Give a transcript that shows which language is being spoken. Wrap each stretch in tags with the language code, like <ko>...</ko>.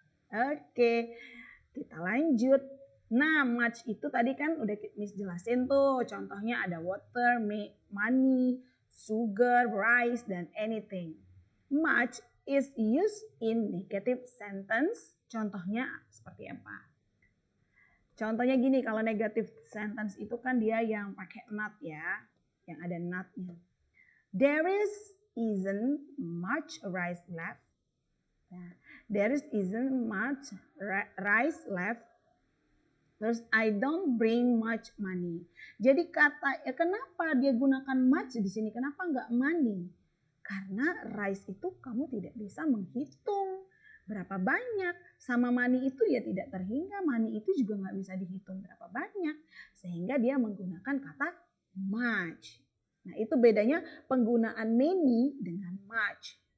<id>Oke, kita lanjut. Nah, much itu tadi kan udah Miss jelasin tuh. Contohnya ada water, money, sugar, rice, dan anything.</id> <en>Much is used in negative sentence.</en> <id>Contohnya seperti apa? Contohnya gini, kalau negative sentence itu kan dia yang pakai not ya, yang ada not-nya.</id> <en>There isn't much rice left.</en> <id>Nah,</id> <en>there isn't much rice left.</en> <id>Terus</id> <en>I don't bring much money.</en> <id>Jadi kata kenapa dia gunakan much di sini? Kenapa nggak money? Karena rice itu kamu tidak bisa menghitung berapa banyak. Sama money itu ya tidak terhingga. Money itu juga nggak bisa dihitung berapa banyak. Sehingga dia menggunakan kata much. Nah itu bedanya penggunaan many dengan much.</id>